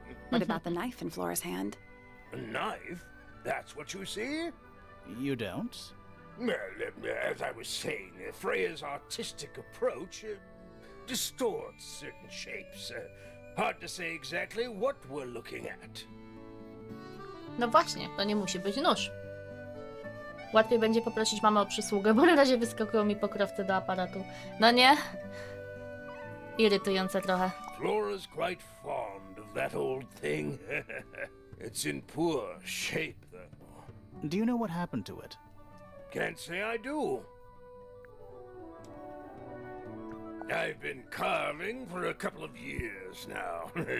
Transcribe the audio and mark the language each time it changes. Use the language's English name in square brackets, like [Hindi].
[English] What about the knife in Flora's hand? A knife? That's what you see? You don't? Well, as I was saying, Freya's artistic approach distorts certain shapes. Hard to say exactly what we're looking at. [Polish] No właśnie, to nie musi być nóż. Łatwiej będzie poprosić mamę o przysługę, bo na razie wyskakują mi pokrowce do aparatu. No nie? Irytujące trochę. [English] Flora's quite fond of that old thing. It's in poor shape, though. Do you know what happened to it? Can't say I do. I've been carving for a couple of years now.